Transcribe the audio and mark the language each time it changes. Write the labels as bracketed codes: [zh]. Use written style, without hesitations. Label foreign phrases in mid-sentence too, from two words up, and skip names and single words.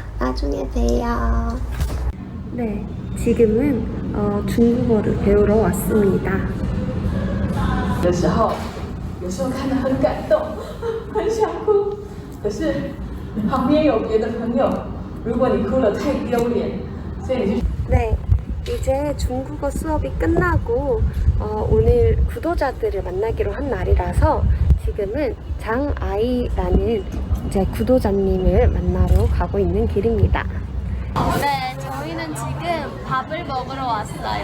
[ko] 나중에 봬요. 네, 지금은 중국어를 배우러 왔습니다. [zh] 的时候，有时候看得很感动，很想哭。可是旁边有别的朋友，如果你哭了太丢脸，所以你就 [ko] 네, 이제 중국어 수업이 끝나고 오늘 구도자들을 만나기로 한 날이라서 지금은 장아이라는 이제 구도자님을 만나러 가고 있는 길입니다. 네, 저희는 지금 밥을 먹으러 왔어요.